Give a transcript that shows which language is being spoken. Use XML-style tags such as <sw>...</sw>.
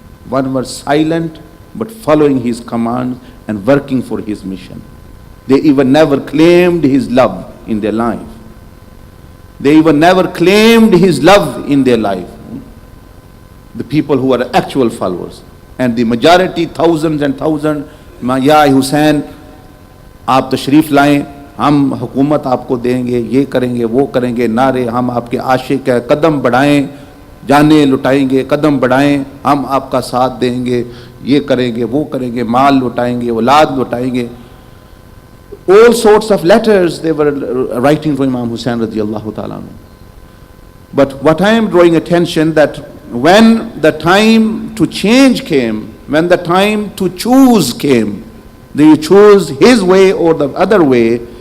<en>One were silent, but following his commands and working for his mission. They even never claimed his love in their life. They even never claimed his love in their life. The people who are actual followers.</en> <ur>And the majority, thousands and thousands, Ya Hussain, آپ تشریف لائیں, ہم حکومت آپ کو دیں گے, یہ کریں گے, وہ کریں گے, نعرے, ہم آپ کے عاشق ہیں, قدم بڑھائیں, جانیں لٹائیں گے, قدم بڑھائیں, ہم آپ کا ساتھ دیں گے, یہ کریں گے, وہ کریں گے, مال لٹائیں گے, اولاد لٹائیں گے.</ur> <en>All sorts of letters they were writing for Imam Hussain radiyallahu ta'ala. But what I am drawing attention, that when the time to change came, when the time to choose came, do you choose his way or the other way?</en>